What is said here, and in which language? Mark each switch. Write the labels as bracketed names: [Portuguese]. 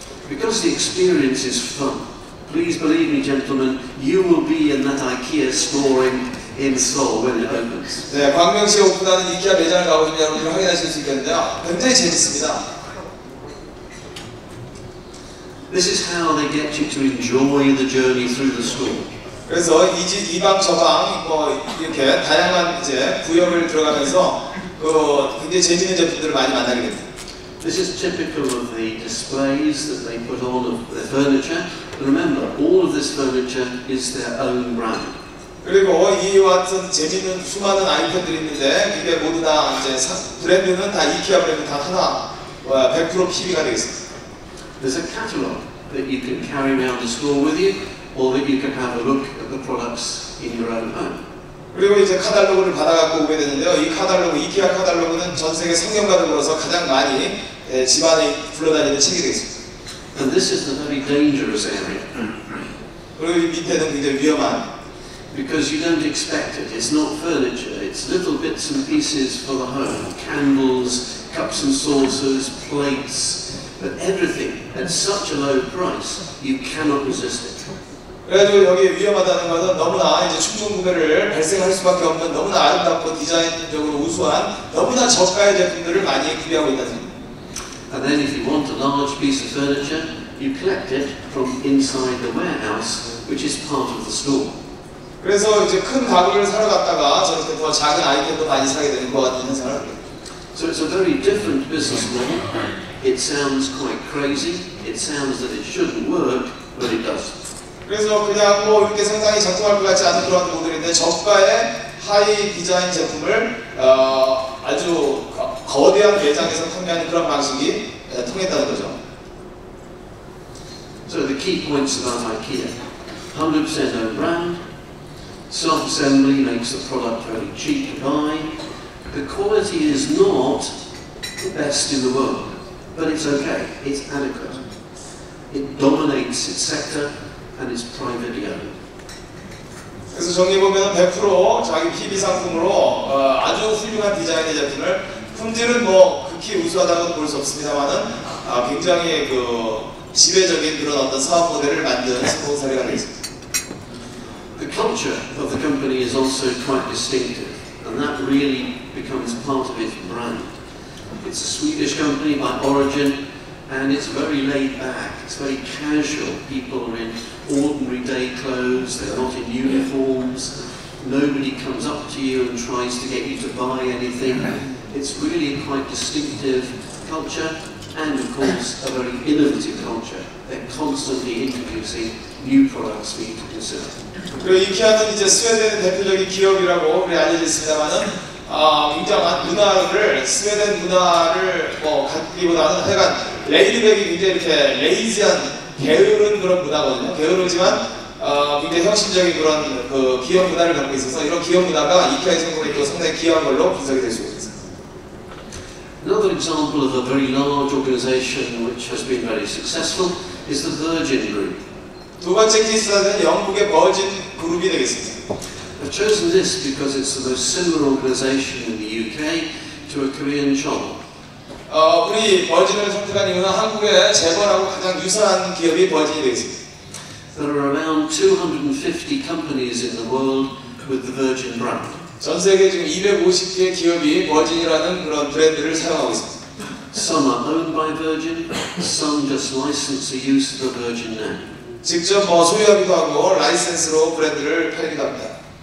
[English] Because the experience is fun. Please believe me, gentlemen, you will be in that IKEA store in Seoul when it opens. [Korean] 네, 광명시에 오픈하는 이케아 매장을 가보시면 여러분들 확인하실 수 있겠는데요. 굉장히 재밌습니다. [English] This is how they get you to enjoy the journey through the store. [Korean] 그래서 이 방 저 방 이렇게 다양한 이제 구역을 들어가면서 굉장히 재밌는 제품들을 많이 만나게 됩니다. [English] This is typical of the displays that they put on of their furniture. Remember, all of this furniture is their own brand. [Korean] 그리고 이와 같은 재밌는 수많은 아이템들이 있는데 이게 모두 다 이제 브랜드는 다 이케아 브랜드 다 하나 100% PB가 되겠습니다. [English] There's a catalogue that you can carry around the store with you, or that you can have a look at the products in your own home. [Korean] 그리고 이제 카탈로그를 받아갖고 오게 되는데요. 이 카탈로그, 이케아 카탈로그는 전 세계 성경과 더불어서 가장 많이 집안에 굴러다니는 책이 되겠습니다. [English] And this is the very dangerous area. [Korean] 그리고 이 밑에는 굉장히 위험한. [English] Because you don't expect it. It's not furniture. It's little bits and pieces for the home. Candles, cups and saucers, plates, but everything at such a low price, you cannot resist it. [Korean] 그래가지고 여기 위험하다는 것은 너무나 이제 충동 구매를 발생할 수밖에 없는 너무나 아름답고 디자인적으로 우수한 너무나 저가의 제품들을 많이 구비하고 있다는 겁니다. [English] And then if you want a large piece of furniture, you collect it from inside the warehouse, which is part of the store. [Korean] 그래서 이제 큰 가구를 사러 갔다가 저렇게 더 작은 아이템도 많이 사게 되는 것 같은 현상을 합니다. [English] So it's a very different business model. It sounds quite crazy. It sounds that it shouldn't work, but it does. [Korean] 그래서 그냥 뭐 이렇게 상당히 작동할 것 같지 않은 그런 모델인데 저가의 하이 디자인 제품을 아주 거대한 매장에서 판매하는 그런 방식이 통했다는 거죠. [English] So the key points about IKEA: 100% own brand, self-assembly makes the product very cheap to buy. The quality is not the best in the world, but it's okay. It's adequate. It dominates its sector and is privately owned. [Korean] 그래서 정리해 보면 100% 자기 PB 상품으로 아주 훌륭한 디자인의 제품을 품질은 뭐 극히 우수하다고는 볼 수 없습니다만은 굉장히 그 지배적인 그런 어떤 사업 모델을 만든 성공 사례가 되겠습니다. [English] The culture of the company is also quite distinctive, and that really becomes part of its brand. It's a Swedish company by origin, and it's very laid back. It's very casual. People are in ordinary day clothes. They're not in uniforms. Nobody comes up to you and tries to get you to buy anything. It's really a quite distinctive culture, and of course a very innovative culture. They're constantly introducing new products for you to consider. [Korean] 그리고 이케아는 이제 스웨덴의 대표적인 기업이라고 알려져 있습니다만은 굉장한 문화를 스웨덴 문화를 뭐 갖기보다는 하여간 레이드백이 굉장히 이렇게 레이지한 게으른 그런 문화거든요. 게으르지만 굉장히 혁신적인 그런 그 기업 문화를 갖고 있어서 이런 기업 문화가 이케아의 성공에 또 상당히 기여한 걸로 분석이 될 수 있습니다. [English] Another example of a very large organization which has been very successful is the Virgin Group. [Korean] 두 번째 케이스는 영국의 버진 그룹이 되겠습니다. [English] I've chosen this because it's the most similar organization in the UK to a Korean channel. [Korean] 우리 버진을 선택한 이유는 한국의 재벌하고 가장 유사한 기업이 버진이 되겠습니다. [English] There are around 250 companies in the world with the Virgin brand. [Korean] 전 세계 지금 250개 기업이 버진이라는 그런 브랜드를 사용하고 있습니다. [English] Some are owned by Virgin, some just license the use of the Virgin name. [Korean] 직접 소유하기도 하고 라이센스로 브랜드를 팔기도 합니다.